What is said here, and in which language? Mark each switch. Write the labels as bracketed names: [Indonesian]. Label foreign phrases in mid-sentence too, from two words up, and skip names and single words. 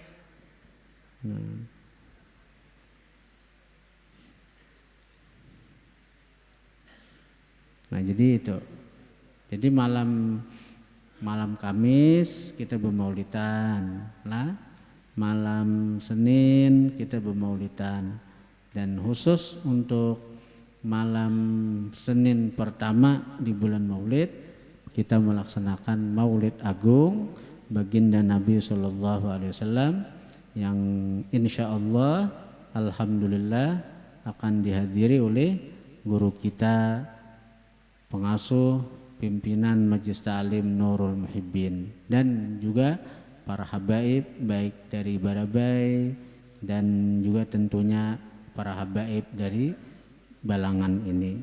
[Indonesian] Nah jadi itu. Jadi malam Kamis kita bermaulidan, lah. Malam Senin kita bermaulidan, dan khusus untuk malam Senin pertama di bulan Maulid kita melaksanakan Maulid Agung baginda Nabi [Arabic] صلى الله عليه وسلم [Indonesian] yang [Arabic] إن شاء الله الحمد لله [Indonesian] akan dihadiri oleh guru kita, pengasuh pimpinan Majelis Ta'lim Nurul Muhibbin, dan juga para habaib baik dari Barabai dan juga tentunya para habaib dari Balangan ini.